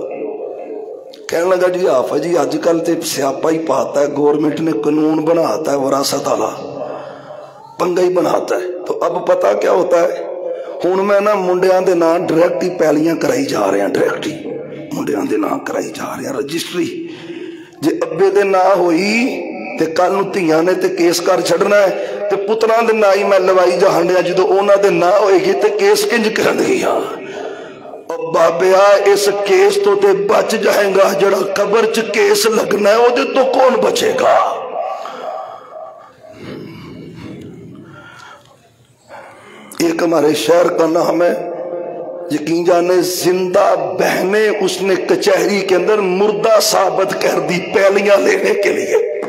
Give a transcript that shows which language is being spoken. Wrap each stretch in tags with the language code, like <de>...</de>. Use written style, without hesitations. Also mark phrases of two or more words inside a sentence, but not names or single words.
<pa>کہنے لگا جی آفا جی آج کل تے سیاپا ہی پاتا ہے، گورنمنٹ نے قانون بناتا ہے وراثت والا، پنگا ہی بناتا ہے۔ تو اب پتا کیا ہوتا ہے، ہوں میں نا منڈیاں دے نام ڈائریکٹ ہی پیلیاں کرائی جا رہے ہیں، ڈائریکٹ ہی منڈیاں دے نام کرائی جا رہے ہیں، رجسٹری جے ابے دے نا ہوئی تے کل نوں دھیاں نے تے کیس کر چھڈنا ہے، تے پتراں دے نا ہی میں لوائی جاہنڈیا جدوں اوہناں دے نا ہوئے گی تے کیس کنج کرن گیاں. اور بابیا اس کیس تو تے بچ جائے گا، جڑا قبر چ کیس لگنا ہے اودے تو کون بچے گا.</pa> <ur>ایک ہمارے شہر کا نام ہے، یقین جانے زندہ بہنے اس نے کچہری کے اندر مردہ ثابت کر دی پہلیاں لینے کے لیے.</ur>